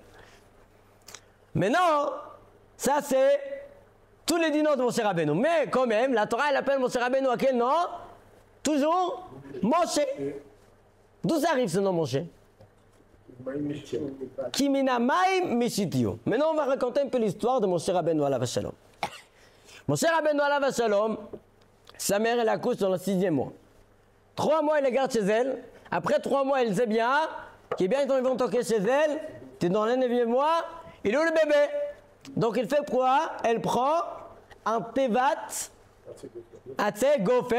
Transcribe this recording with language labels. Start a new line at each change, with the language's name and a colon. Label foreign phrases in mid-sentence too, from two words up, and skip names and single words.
French: Maintenant, ça c'est tous les 10 noms de Moshe Rabbeinu. Mais quand même, la Torah elle appelle Moshe Rabbeinu à quel nom? Toujours Moshe. D'où ça arrive ce nom Moshe?
Hebrew: כי מן המים משיתהו.
French: Maintenant, on va raconter un peu l'histoire de Moshe Rabbeinu
Hebrew: עליו השלום.
French: Moshe Rabbeinu
Hebrew: עליו השלום,
French: sa mère elle accouche dans le 6e mois. 3 mois elle la garde chez elle. Après 3 mois elle sait bien qu'ils vont toquer chez elle. Tu es dans le 9e mois. Il est où le bébé? Donc il fait quoi? Elle prend un
Hebrew: תבת עצי גפר.